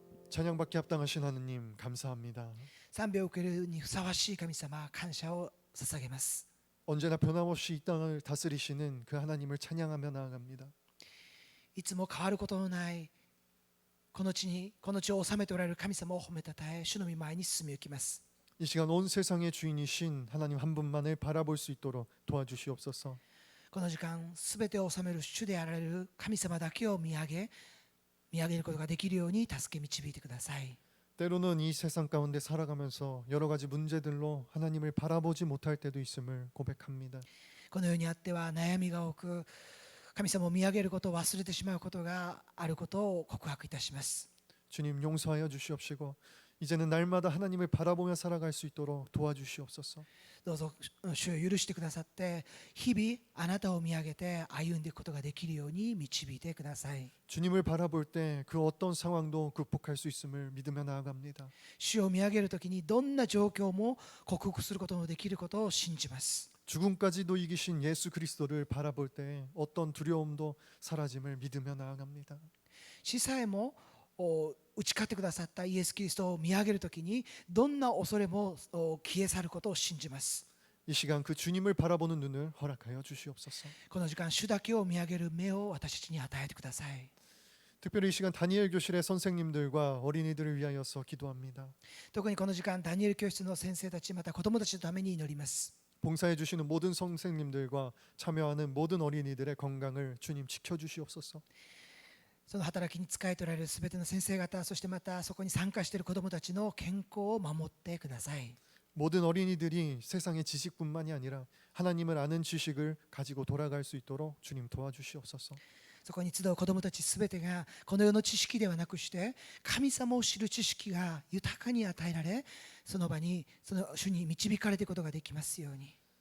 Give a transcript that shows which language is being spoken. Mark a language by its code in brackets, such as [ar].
[ko] 찬양받기 합당하신 하느님 감사합니다. [ja] 賛美を受けるにふさわしい神様、感謝を捧げます。 [ko] 언제나 변함없이 이 땅을 다스리시는 그 하나님을 찬양하며 나아갑니다. [ja] いつも変わることのないこの地を治めておられる神様を褒めたたえ、主の御前に進み行きます。 [ko] 이 시간 온 세상의 주인이신 하나님 한 분만을 바라볼 수 있도록 도와주시옵소서. [ja] この時間、すべてを治める主であられる神様だけを見上げることができるように助け導いてください。 [ko] 때로는 이 세상 가운데 살아가면서 여러 가지 문제들로 하나님을 바라보지 못할 때도 있음을 고백합니다. [ja] この世にあっては悩みが多く、神様を見上げることを忘れてしまうことがあることを告白いたします。 [ko] 주님 용서하여 주시옵시고 이제는 날마다 하나님을 바라보며 살아갈 수 있도록 도와주시옵소서. [ja] どうぞ主を許してくださって、日々あなたを見上げて歩んでいくことができるように導いてください。 [ko] 주님을 바라볼 때 그 어떤 상황도 극복할 수 있음을 믿으며 나아갑니다. [ja] 主を見上げるときにどんな状況も克服することのできることを信じます。 [ko] 죽음까지도 이기신 예수 그리스도를 바라볼 때 어떤 두려움도 사라짐을 믿으며 나아갑니다. [ja] 死さえも打ち勝ってくださったイエス・キリストを見上げるときにどんな恐れも消え去ることを信じます。 [ko] 이 시간 그 주님을 바라보는 눈을 허락하여 주시옵소서. [ja] この時間、主だけを見上げる目を私たちに与えてください。 [ko] 특별히 이 시간 다니엘 교실의 선생님들과 어린이들을 위하여서 기도합니다. [ja] 特にこの時間、ダニエル教室の先生たち、また子供たちのために祈ります。 [ko] 봉사해 주시는 모든 선생님들과 참여하는 모든 어린이들의 건강을 주님 지켜 주시옵소서. [ja] その働きに仕えておられるすべての先生方、そしてまたそこに参加している子どもたちの健康を守ってください。 [ko] 모든 어린이들이 세상의 지식뿐만이 아니라 하나님을 아는 지식을 가지고 돌아갈 수 있도록 주님 도와주시옵소서. [ja] そこに集う子どもたちすべてがこの世の知識ではなくして神様を知る知識が豊かに与えられ、その場にその主に導かれていくことができますように。